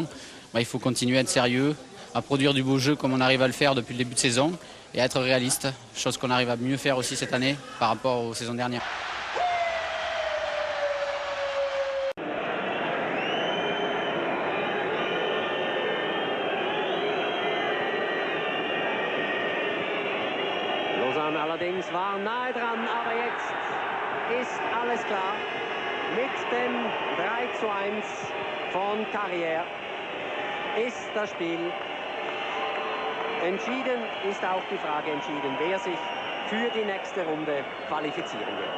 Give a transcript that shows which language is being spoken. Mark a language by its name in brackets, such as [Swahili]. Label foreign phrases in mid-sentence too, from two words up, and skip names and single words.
[French] Il faut continuer à être sérieux, à produire du beau jeu comme on arrive à le faire depuis le début de saison et à être réaliste, chose qu'on arrive à mieux faire aussi cette année par rapport aux saisons dernières. [German] Lausanne allerdings war nahe dran, aber jetzt ist alles klar. Mit dem 3:1 von Carrière ist das Spiel entschieden, ist auch die Frage entschieden, wer sich für die nächste Runde qualifizieren wird.